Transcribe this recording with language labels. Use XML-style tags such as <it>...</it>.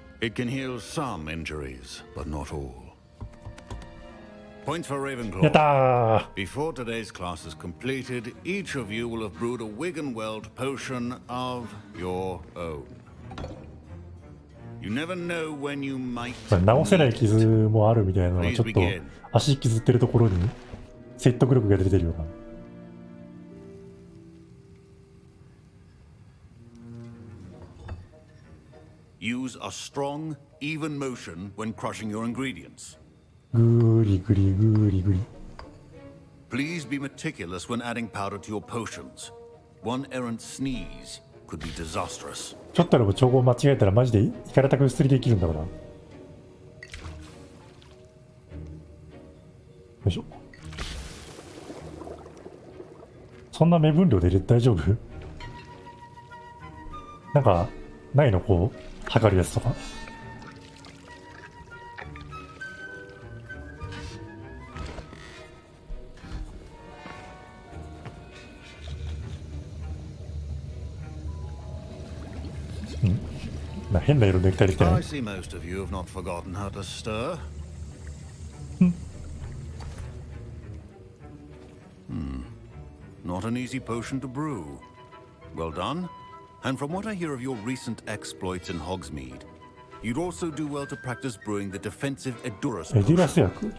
<en>It can heal some injuries, but not all. Point for</en> <ja>やっ</ja> <en>Ravenclaw.</en> <ja>たー。</ja> <en>Before today's class is completed, each of you will have brewed a Wigan-Weld potion of your own. You never know when you might.</en> <ja>直せない傷もあるみたいなのはちょっと足削ってるところに説得力が出てるような。</ja> <en>Use a strong, even motion when crushing your ingredients.</en> <ja>ぐーりぐりぐーりぐり。</ja> <en>Please be meticulous when adding powder to your potions. One errant sneeze could be disastrous.</en> <ja>ちょっとでも調合間違えたらマジでイカれたく薬できるんだから。よいしょ。そんな目分量で大丈夫？なんかないのこう測るやつとか。変な色の液体できてない。</ja> <en>I see most of you have not forgotten how to stir. Not an easy potion to brew. Well done. And from what I hear of your recent exploits in Hogsmeade, you'd also do well to practice brewing the defensive Edurus potion.</en>